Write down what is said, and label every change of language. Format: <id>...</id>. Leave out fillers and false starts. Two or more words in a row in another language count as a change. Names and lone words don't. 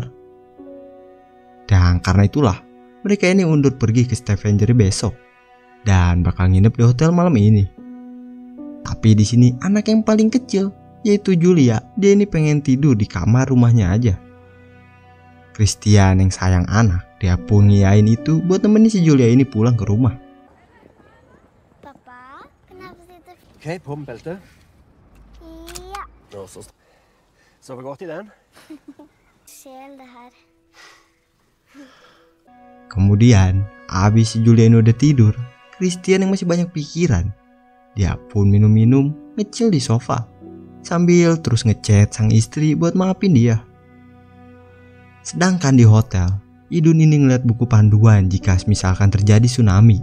<id>Dan karena itulah, mereka ini undur pergi ke Stavanger besok dan bakal nginep di hotel malam ini. Tapi di sini anak yang paling kecil, yaitu Julia, dia ini pengen tidur di kamar rumahnya aja. Christian yang sayang anak, dia pun ngiyain itu buat nemenin si Julia ini pulang ke rumah. Pappa, kenapa sitter...</id> <sv>Okej, på med bältet. Ja, Och så sover gott i den. sel det här.</sv> <id>Kemudian, abis si Julia ini udah tidur, Christian yang masih banyak pikiran, dia pun minum-minum, ngecil di sofa, sambil terus ngechat sang istri buat maafin dia. Sedangkan di hotel, Idun ini ngeliat buku panduan jika misalkan terjadi tsunami.</id>